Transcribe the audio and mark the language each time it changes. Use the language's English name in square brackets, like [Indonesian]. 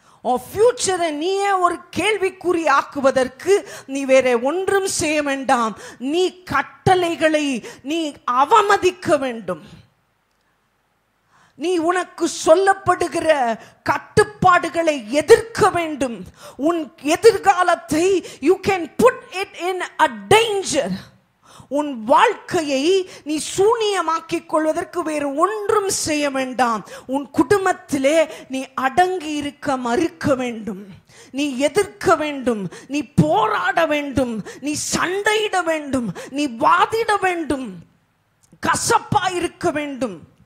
[Tamil] உன் ஃபியூச்சரை நீயே ஒரு கேள்விக்குறி ஆக்குவதற்கு நீ வேற ஒன்றும் செய்ய வேண்டாம். நீ கட்டளைகளை நீ அவமதிக்க வேண்டும். நீ உனக்கு சொல்லப்படுகிற கட்டுப்பாடுகளை எதிர்க்க வேண்டும். உன் எதிர்காலத்தை [English] you can put it in a danger. [Tamil] உன் வாழ்க்கையை நீ சூனியமாக்கிக் கொள்வதற்கு வேறு ஒன்றும் செய்ய வேண்டாம். உன் குடும்பத்திலே நீ அடங்கி இருக்க மறுக்க வேண்டும். நீ எதிர்க்க வேண்டும், நீ போராட வேண்டும், நீ சண்டையிட வேண்டும், நீ வாதிட வேண்டும், கசப்பா இருக்க வேண்டும்.